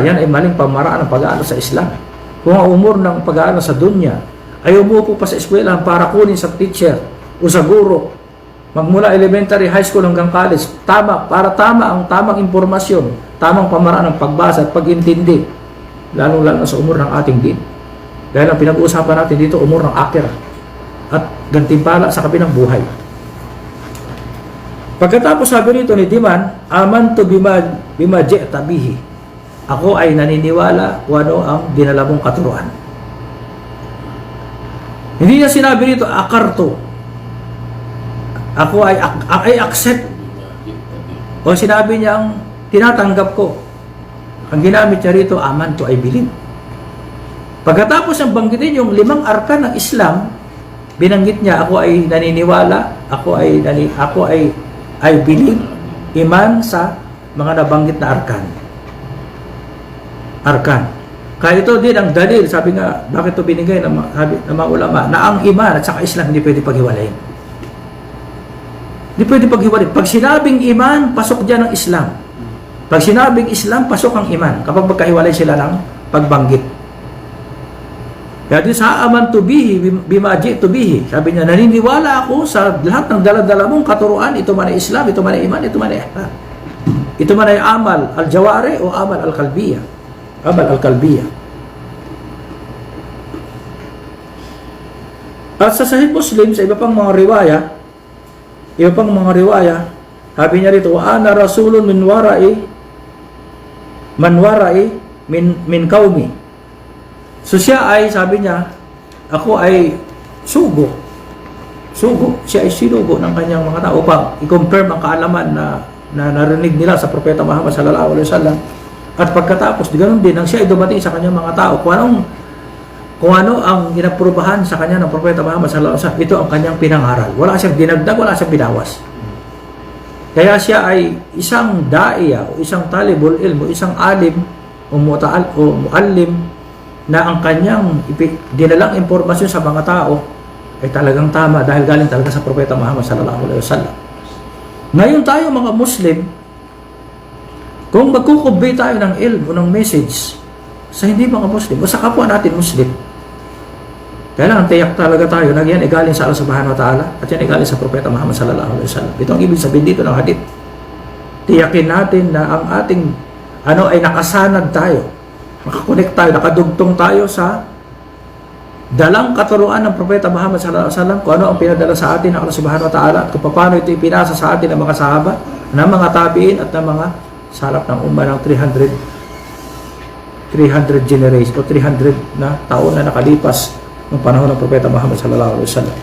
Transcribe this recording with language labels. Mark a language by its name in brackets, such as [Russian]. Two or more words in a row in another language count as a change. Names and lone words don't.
[Filipino] Yan ay maling pamaraan ng pag-aaral sa Islam. Kung ang umur ng pag-aaral sa dunya ay umupo pa sa eskwelahan para kunin sa teacher o sa guro, magmula elementary, [English] high school [Filipino] hanggang college, tama ang tamang impormasyon, tamang pamaraan ng pagbasa at pag-intindi, lalo sa umur ng ating din. Dahil ang pinag-uusapan natin dito, umur ng akhirah at gantimpala sa kabilang buhay. Pagkatapos sabi rito ni Diman, [Arabic] amantu bima ji'ta bihi. [Filipino] Ako ay naniniwala kung ano ang dinala mong katuruan. Hindi niya sinabi rito, akarto. Ako ay accept. O sinabi niya ang tinatanggap ko. Ang ginamit niya rito, amantu, [English] I believe. [Filipino] Pagkatapos ang banggitin yung 5 arkan ng Islam, binanggit niya, ako ay naniniwala, ako ay [English] I believe, [Filipino] iman sa mga nabanggit na arkan. Kaya ito din ang dalil, sabi nga, bakit ito binigay ng mga ulama, na ang iman at saka Islam hindi pwede paghiwalayin. Hindi pwede paghiwalayin. Pag sinabing iman, pasok dyan ang Islam. Pag sinabing Islam, pasok ang iman. Kapag magkahiwalay sila ng pagbanggit. Kaya din sa [Arabic] amantu bihi, bima ji'tu bihi. [Filipino] Sabi niya, naniniwala ako sa lahat ng dala-dala mong katuruan. Ito man ay Islam, ito man ay iman, ito man ay ihsan. Ito man ay [Arabic] amal al-jawari [Filipino] o [Arabic] amal al-kalbiya. Amal al-kalbiya. [Filipino] At sa Sahih Muslim, sa iba pang mga riwaya, sabi niya rito, [Arabic] ana rasulun min warai min qaumi. [Filipino] So siya ay, sabi niya, ako ay sugo. Siya ay sinugo ng kanyang mga tao upang i-confirm ang kaalaman na narinig nila sa Propeta Muhammad [Arabic] sallallahu alaihi wasallam. [Filipino] At pagkatapos, ganoon din, nang siya ay dumating sa kanyang mga tao, kung ano ang inaprubahan sa kanya ng Propeta Muhammad [Arabic] sallallahu alaihi wasallam, [Filipino] ito ang kanyang pinangaral. Wala siyang dinagdag, wala siyang binawas. Kaya siya ay isang daiya o isang [Arabic] talibul ilm [Filipino] o isang alim o muallim na ang kanyang dinalang impormasyon sa mga tao ay talagang tama dahil galing talaga sa Propeta Muhammad [Arabic] sallallahu alaihi wasallam. [Filipino] Ngayon tayo mga Muslim, kung magkukubay tayo ng ilm o ng message sa hindi mga Muslim o sa kapwa natin Muslim, kailangan tiyak talaga tayo na yan ay galing sa Allah [Arabic] subhanahu wa ta'ala [Filipino] at yan ay galing sa Propeta Muhammad [Arabic] sallallahu alaihi wasallam. [Filipino] Ito ang ibig sabihin dito ng hadith. Tiyakin natin na ang ating ay nakasanad tayo, makakonect tayo, nakadugtong tayo sa dalang katuruan ng Propeta Muhammad [Arabic] sallallahu alaihi wasallam [Filipino] kung ano ang pinadala sa atin ng Allah [Arabic] subhanahu wa ta'ala [Filipino] at kung paano ito ipinasa sa atin ng mga sahaba, ng mga tabi'in at ng mga salaf ng ummah ng 300 generations o 300 na taon na nakalipas ng panahon ng Propeta Muhammad [Arabic] sallallahu alaihi wasallam.